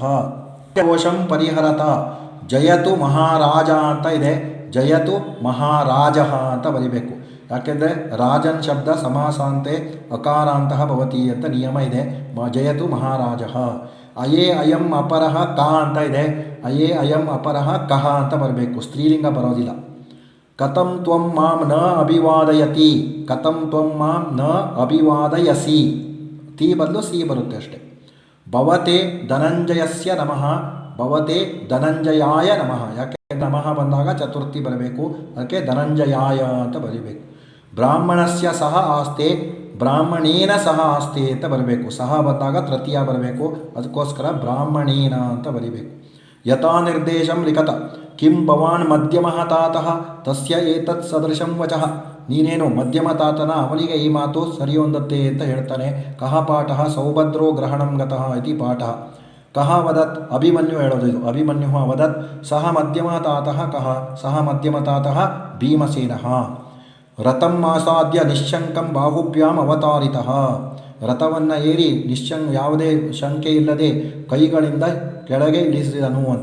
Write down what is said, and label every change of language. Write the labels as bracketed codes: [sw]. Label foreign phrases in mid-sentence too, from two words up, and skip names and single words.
[sa] ಕೋಶಂ ಪರಿಹರತ ಜಯತು ಮಹಾರಾಜ [kn] ಅಂತ ಇದೆ, [sa] ಜಯತು ಮಹಾರಾಜಃ [kn] ಅಂತ ಬರಿಬೇಕು. [sa] ಯಾಕೆಂದರೆ ರಾಜನ್ ಶಬ್ದ ಸಮಾಸಾಂತೆ ಅಕಾರಾಂತಃ ಭವತಿ [kn] ಅಂತ ನಿಯಮ ಇದೆ. [sa] ಜಯತು ಮಹಾರಾಜಃ. ಅಯೇ ಅಯಂ ಅಪರಃ ಕ [kn] ಅಂತ ಇದೆ, [sa] ಅಯೇ ಅಯಂ ಅಪರಃ ಕಹ [kn] ಅಂತ ಬರಬೇಕು, ಸ್ತ್ರೀಲಿಂಗ ಬರೋದಿಲ್ಲ. [sa] ಕಥಂ ತ್ವಂ ಮಾಂ ನ ಅಭಿವಾದಯತಿ, ಕಥಂ ತ್ವಂ ಮಾಂ ನ ಅಭಿವಾದಯಸಿ, [kn] ತಿ ಬದಲು ಸಿ ಬರುತ್ತೆ ಅಷ್ಟೆ. [sa] ಭವತೆ ಧನಂಜಯಸ್ಯ ನಮಃ, ಭವತೆ ಧನಂಜಯಾಯ ನಮಃ. [kn] ಯಾಕೆ ನಮಃ ಬಂದಾಗ ಚತುರ್ಥಿ ಬರಬೇಕು, ಅದಕ್ಕೆ ಧನಂಜಯಾಯ ಅಂತ ಬರೀಬೇಕು. [sa] ಬ್ರಾಹ್ಮಣಸ್ಯ ಸಹ ಆಸ್ತೆ, ಬ್ರಾಹ್ಮಣೇನ ಸಹ ಆಸ್ತೆ [kn] ಅಂತ ಬರಬೇಕು. ಸಹ ಬಂದಾಗ ತೃತೀಯ ಬರಬೇಕು, ಅದಕ್ಕೋಸ್ಕರ ಬ್ರಾಹ್ಮಣೇನ ಅಂತ ಬರಿಬೇಕು. [sa] ಯಥಾ ನಿರ್ದೇಶಂ ಲಿಖತ ಕಿಂ ಭವಾನ್ ಮಧ್ಯಮಃ ತಾತಃ ತಸ್ಯ ಏತತ್ ಸದೃಶಂ ವಚಃ. [kn] ನೀನೇನು ಮಧ್ಯಮ ತಾತನ, ಅವನಿಗೆ ಈ ಮಾತು ಸರಿ ಹೊಂದತ್ತೆ ಅಂತ ಹೇಳ್ತಾನೆ. [sa] ಕಹ ಪಾಠಃ ಸೌಭದ್ರೋ ಗ್ರಹಣಂ ಗತಃ ಇತಿ ಪಾಠಃ. ಕಹ ವದತ್, [kn] ಅಭಿಮನ್ಯು ಹೇಳೋದು ಇದು. [sa] ಅಭಿಮನ್ಯು ವದತ್ ಸಹ ಮಧ್ಯಮ ತಾತಃ ಕಹ, ಸಹ ಮಧ್ಯಮ ತಾತಃ ಭೀಮಸೇನಃ. ರಥಂ ಆಸಾದ್ಯ ನಿಶ್ಶಂಕಂ ಬಾಹುಭ್ಯಾಂ ಅವತಾರಿತಃ. [kn] ರಥವನ್ನು ಏರಿ ಯಾವುದೇ ಶಂಕೆ ಇಲ್ಲದೆ ಕೈಗಳಿಂದ ಕೆಳಗೆ ಇಳಿಸಿದನು ಅಂತ.